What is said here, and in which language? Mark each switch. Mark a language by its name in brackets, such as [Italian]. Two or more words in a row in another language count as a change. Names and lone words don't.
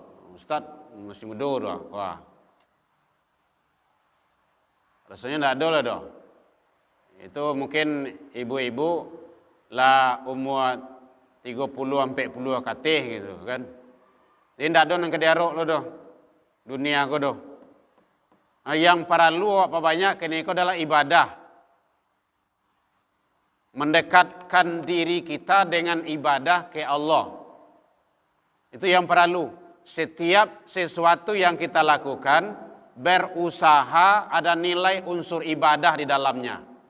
[Indonesian] Ustaz masih muda tuh. Wah. [Minangkabau] Rasanya tidak ada lah doh. [Indonesian] Itu mungkin ibu-ibu lah umur 30-40 katih gitu kan. [Minangkabau] Jadi tidak ada yang kediarok lo doh. Dunia ko doh. Yang perlu apa banyak kini ko adalah ibadah. [Indonesian] mendekatkan diri kita dengan ibadah ke Allah. Itu yang perlu. Setiap sesuatu yang kita lakukan, berusaha ada nilai unsur ibadah di dalamnya.